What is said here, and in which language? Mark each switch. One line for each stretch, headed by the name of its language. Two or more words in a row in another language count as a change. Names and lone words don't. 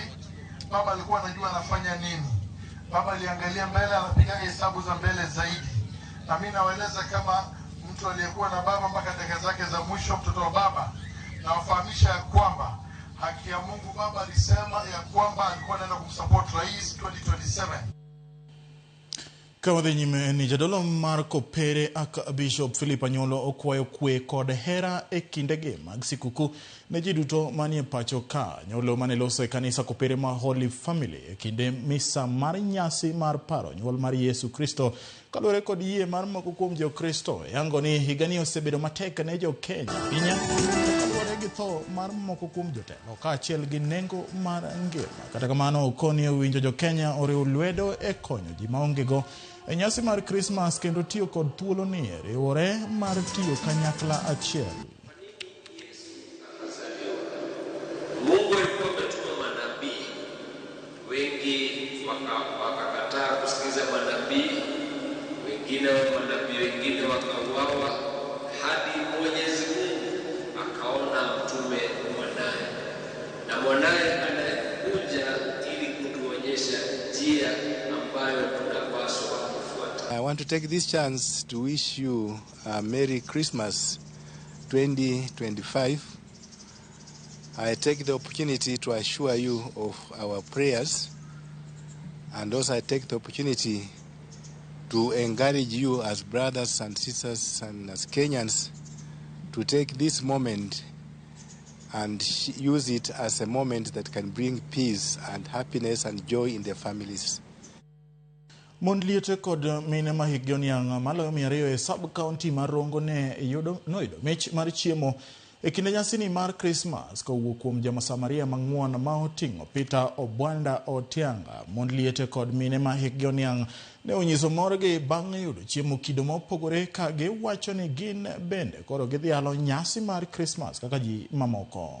Swahili: Baba alikuwa anajua anafanya nini. Baba aliangalia mbele, anapiga hesabu za mbele zaidi. Na mimi nawaeleza kama mtu aliyekuwa na baba mpaka dakika zake za mwisho, mtoto wa baba, na wafahamisha ya kwamba haki ya Mungu, baba alisema ya kwamba alikuwa anaenda kumsupport rais 2027.
Luo (Kenya and Tanzania): Kawadhi nyime ni jadolo Marco Pere aka Bishop Philip Anyolo okwayo kwe kod hera e kindege mag sikuku ne ji duto manie pacho ka. Nyolo mane loso e kanisa Kopere ma Holy Family e kinde misa mar nyasi mar paro nyuol mar Yesu Kristo kalore kod yie mar moko kuom jo Kristo. Yango ni higani osebedo matek ne jo Kenya pinya kalore gi tho mar moko kuom jotelo kaachiel gi nengo mar ngima. Kata kamano okoni winjo jo Kenya oriwo lwedo e konyo ji maonge go e nyasi mar Christmas kendo tiyo kod thuolo ni riwore mar tiyo kanyakla achiel.
Swahili: Mungu alikuwa ametuma manabii wengi, wakakataa kusikiza manabii wengine, wengine wakauawa, hadi Mwenyezi Mungu akaona mtume mwanae, na mwanae anakuja ili kutuonyesha njia ambayo tunapaswa kufuata.
English: I want to take this chance to wish you a Merry Christmas 2025. I take the opportunity to assure you of our prayers, and also I take the opportunity to encourage you as brothers and sisters and as Kenyans to take this moment and use it as a moment that can bring peace and happiness and joy in their families.
Luo (Kenya and Tanzania): Mondliete kod mine ma higni yang maloyo 200 e sub-county mar Rongo ne yudo mich mar chiemo e kinde nyasini mar Christmas kowuok kuom Jamasamaria mang'won ma oting'o Peter Obwanda Otianga. Mondliete kod mine ma higni yang ne onyiso morgi bang' yudo chiemo kido mopogore ka giwacho ni gin bende koro gidhialo nyasi mar Christmas kaka ji mamoko.